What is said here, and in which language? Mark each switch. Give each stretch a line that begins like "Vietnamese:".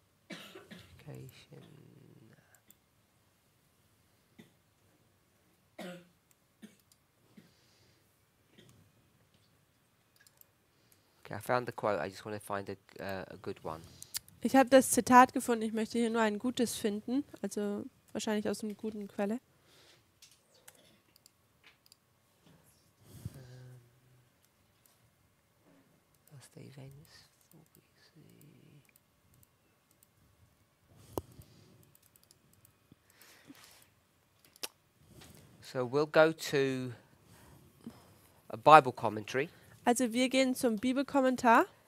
English: Education. Okay, I found the quote. I just want to find a good one.
German: Ich habe das Zitat gefunden, ich möchte hier nur ein gutes finden, also wahrscheinlich aus einer guten Quelle.
English: Last day events. So we'll go to a Bible commentary.
German: Also wir gehen zum Bibelkommentar.